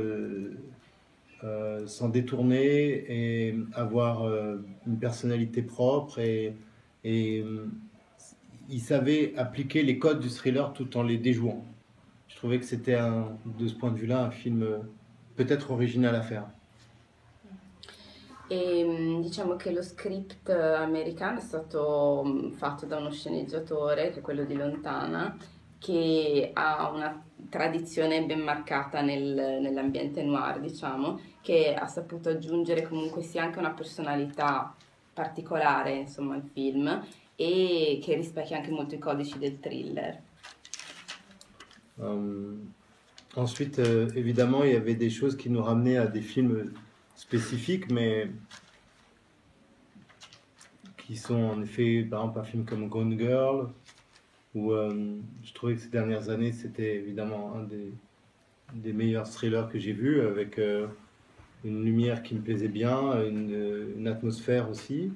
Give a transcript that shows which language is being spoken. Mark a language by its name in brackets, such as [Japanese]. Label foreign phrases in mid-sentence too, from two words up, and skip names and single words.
[French] s'en détourner et avoir une personnalité propre et il savait appliquer les codes du thriller tout en les déjouant. Je trouvais que c'était de ce point de vue-là un film peut-être original à faire. [Italian] E diciamo che lo script americano è stato fatto da uno sceneggiatore che è quello di Lontana, che ha una tradizione ben marcata nell'ambiente noir, diciamo, che ha saputo aggiungere comunque sia anche una personalità particolare, insomma, al film e che rispecchia anche molto i codici del thriller. [French] Ensuite, évidemment, il y avait des choses qui nous ramenaient à des films spécifiques, mais qui sont en effet, par exemple, un film comme Gone Girl, où je trouvais que ces dernières années, c'était évidemment un des meilleurs thrillers que j'ai vus, avec une lumière qui me plaisait bien, une atmosphère aussi.